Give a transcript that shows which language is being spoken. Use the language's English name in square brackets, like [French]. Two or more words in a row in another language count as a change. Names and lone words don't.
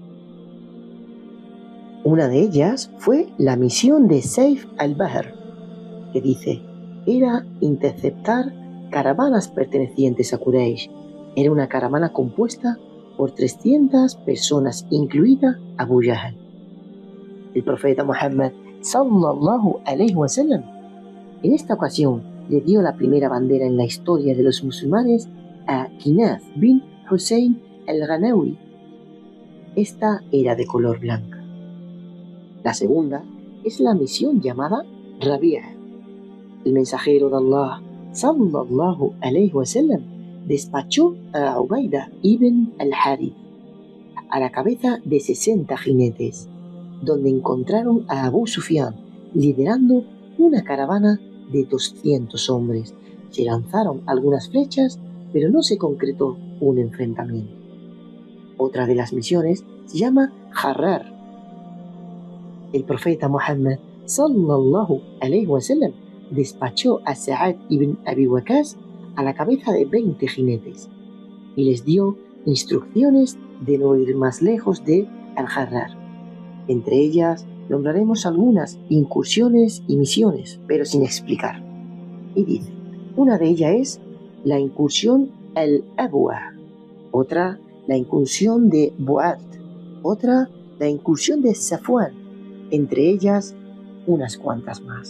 [Spanish] Una de ellas fue la misión de Saif al-Bahr, que dice: era interceptar caravanas pertenecientes a Quraysh. Era una caravana compuesta por 300 personas, incluida Abu Jahl. El profeta Muhammad [Arabic] صلى الله عليه وسلم [Spanish] en esta ocasión le dio la primera bandera en la historia de los musulmanes a Kinath bin Hussein al-Ghanawi. Esta era de color blanca. La segunda es la misión llamada Rabi'a. El mensajero de Allah [Arabic] صلى الله عليه وسلم [Spanish] despachó a Ubaida ibn al-Harith a la cabeza de 60 jinetes, donde encontraron a Abu Sufyan liderando una caravana de 200 hombres. Se lanzaron algunas flechas, pero no se concretó un enfrentamiento. Otra de las misiones se llama Harrar. El profeta Muhammad [Arabic] صلى الله عليه وسلم [Spanish] despachó a Sa'ad ibn Abi Waqqas a la cabeza de 20 jinetes y les dio instrucciones de no ir más lejos de Al-Harrar. Entre ellas nombraremos algunas incursiones y misiones, pero sin explicar. Y dice: una de ellas es la incursión al-Abwa, otra la incursión de Bu'ad, otra la incursión de Safwan, entre ellas unas cuantas más.